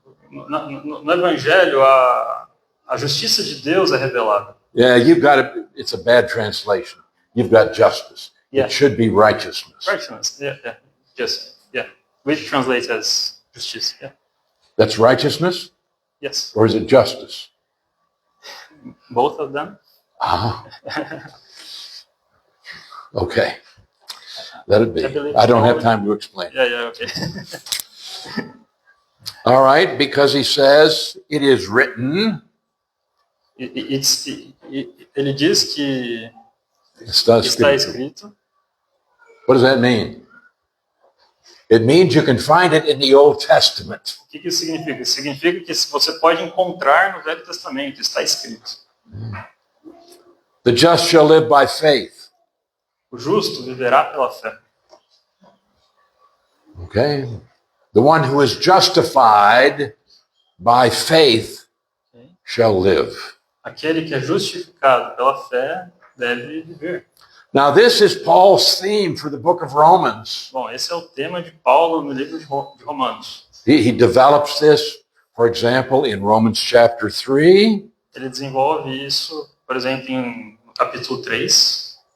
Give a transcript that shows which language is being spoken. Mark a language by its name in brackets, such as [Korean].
[Portuguese] no evangelho a justiça de Deus é revelada. [English] Yeah, you've got it. It's a bad translation. You've got justice. Yeah. It should be righteousness. Righteousness, yeah. Just, yeah. Which translates as justiça, yeah. That's righteousness, Yes. or is it justice? Both of them. Ah, okay. Let it be. I believe I don't have so. time to explain. Yeah, okay. All right, because he says it is written. [Portuguese] Ele diz que Está está escrito. escrito. [English] What does that mean? It means you can find it in the Old Testament. [Portuguese] O que isso significa? Significa que você pode encontrar no Velho Testamento, está escrito. [English] The just shall live by faith. [Portuguese] O justo viverá pela fé. [English] Okay? The one who is justified by faith shall live. [Portuguese] Aquele que é justificado pela fé deve viver. [English] Now, this is Paul's theme for the book of Romans. [Portuguese] Bom, esse é o tema de Paulo no livro de Romanos. [English] He develops this, for example, in Romans chapter 3. [Portuguese] Ele desenvolve isso, por exemplo, no capítulo 3.